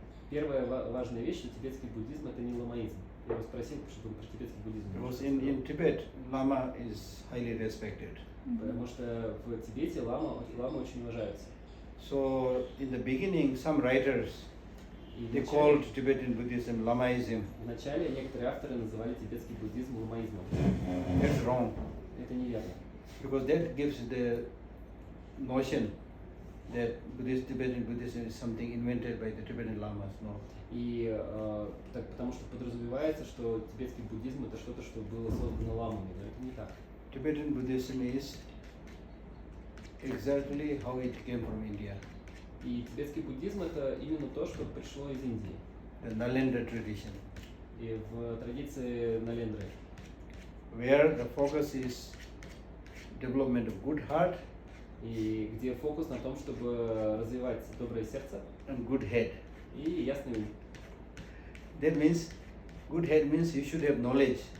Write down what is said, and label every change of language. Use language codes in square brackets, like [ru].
[ru] Первая важная вещь, что тибетский буддизм это не ламаизм. Я его спросил, чтобы про тибетский буддизм. [en] Because in Tibet, Lama is highly respected. [ru] Потому что в Тибете ламы очень уважаются. [en] So in the beginning, some writers they called Tibetan Buddhism Lamaism. [ru] Вначале некоторые авторы называли тибетский буддизм ламаизмом. [en] That's wrong. [ru] Это неверно. [en] Because that gives the notion that Tibetan Buddhism is something invented by the Tibetan Lamas. No. [ru] И потому что подразумевается, что тибетский буддизм это что-то, что было создано ламами, но это не так. [en] Tibetan Buddhism is exactly how it came from India. [ru] И тибетский буддизм это именно то, что пришло из Индии. [en] The Nalanda tradition. [ru] И в традиции Налендры. [en] Where the focus is development of good heart. [ru] И где фокус на том, чтобы развивать доброе сердце. [en] And good head. [ru] И ясный ум. [en] That means, good head means you should have knowledge.